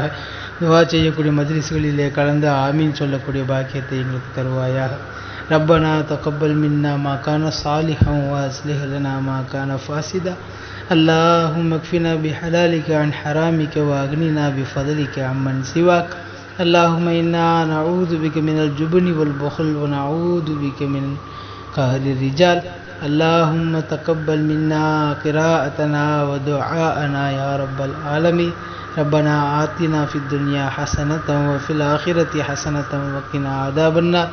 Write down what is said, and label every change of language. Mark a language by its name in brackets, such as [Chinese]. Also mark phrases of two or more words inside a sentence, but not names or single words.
[Tamil] துவா செய்யக்கூடிய மஜ்லிஸ்களிலே கலந்து ஆமீன் சொல்லக்கூடிய பாக்கியத்தை எங்களுக்கு தருவாயாக. [Arabic] ربنا تقبل منا ما كان صالحا وأصلح لنا ما كان فاسدا. اللهم اكفنا بحلالك عن حرامك وأغننا بفضلك عمن سواك. اللهم إنا نعوذ بك من الجبن والبخل ونعوذ بك من قهر الرجال. اللهم تقبل منا قراءتنا ودعاءنا يا رب العالمين. ربنا آتنا في الدنيا حسنة وفي الآخرة حسنة وقنا عذاب النار.